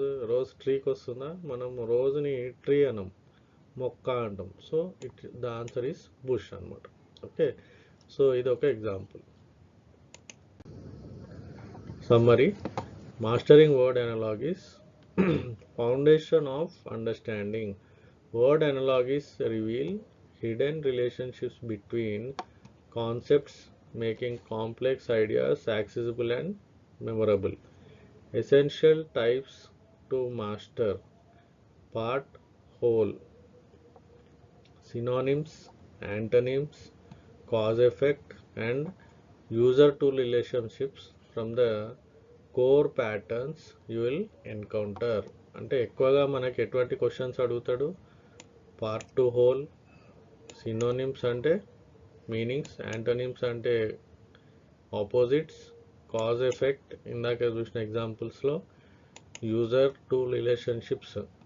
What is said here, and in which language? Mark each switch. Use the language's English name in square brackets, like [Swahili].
[Telugu] Rose ట్రీకి వస్తుందా? మనం రోజుని ట్రీ అనం, మొక్క అంటాం. [English] so the answer is bush [Telugu] అనమాట. [English] okay, so [Telugu] ఇది ఒక [English] Example. Summary: mastering word analogies, foundation of understanding. Word analogies reveal hidden relationships between concepts, making complex ideas accessible and memorable. Essential types to master: part, whole, synonyms, antonyms, cause effect, and user tool relationships from the core patterns you will encounter. [Telugu] అంటే ఎక్కువగా మనకి ఎటువంటి questions అడుగుతాడు? Part to whole, synonyms అంటే meanings, antonyms అంటే opposites, cause effect ఇందాక చూసిన ఎగ్జాంపుల్స్లో, user to relationships.